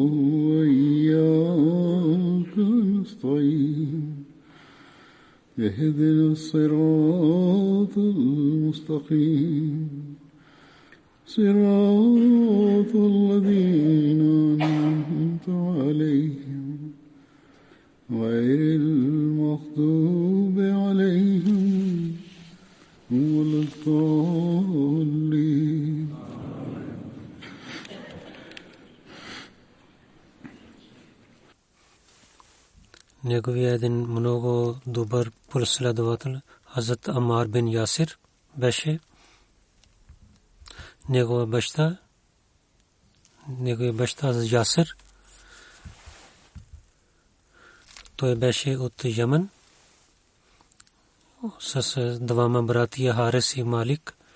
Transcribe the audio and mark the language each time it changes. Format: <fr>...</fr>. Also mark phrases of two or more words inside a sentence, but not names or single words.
<ar>وإياك نستعين اهدنا الصراط المستقيم صراط الذين أنعمت عليهم غير المغضوب عليهم ولا الضالين.</ar> <bg>Неговия един много добър последовател Хазрат Амар бин Ясир беше. Неговия баща Ясир, той беше от Йемен с двама братия Харис и Малик.</bg>